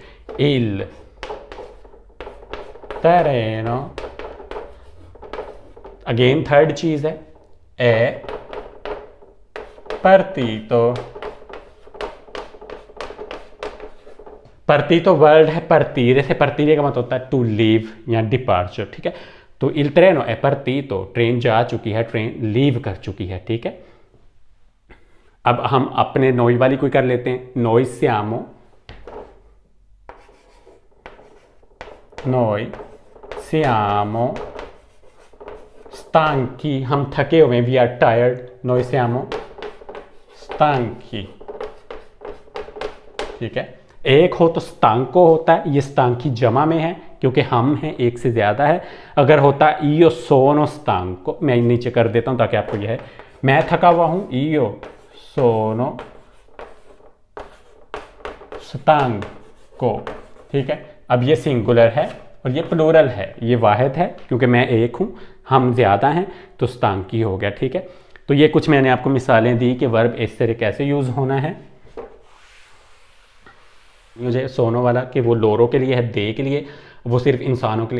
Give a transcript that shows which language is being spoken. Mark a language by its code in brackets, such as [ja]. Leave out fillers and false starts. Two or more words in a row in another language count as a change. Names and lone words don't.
[it] il treno, [en] again third [hi] चीज़ है, [it] è partito, [hi] partito वर्ड है partire से, partire का मतलब होता है [en] to leave [hi] या डिपार्चर, ठीक है। [it] तो il treno è partito, [hi] ट्रेन जा चुकी है, ट्रेन लीव कर चुकी है, ठीक है। अब हम अपने नोई वाली कोई कर लेते हैं, [it] noi siamo, noi siamo stanchi, [hi] हम थके हुए हैं, [en] we are tired, [it] noi siamo stanchi, [hi] ठीक है। एक हो तो stanco होता है, ये stanchi जमा में है क्योंकि हम हैं, एक से ज़्यादा है। अगर होता [it] io sono stanco, [hi] मैं नीचे कर देता हूँ ताकि आपको यह है, मैं थका हुआ हूँ, [it] io sono stanco, [hi] ठीक है। अब ये सिंगुलर है और ये प्लूरल है, ये वाहिद है क्योंकि मैं एक हूँ, हम ज़्यादा हैं तो स्तांकी हो गया। ठीक है, तो ये कुछ मैंने आपको मिसालें दी कि वर्ब इस तरह कैसे यूज़ होना है। मुझे सोनो वाला कि वो लोरों के लिए है, दे के लिए, वो सिर्फ इंसानों के लिए।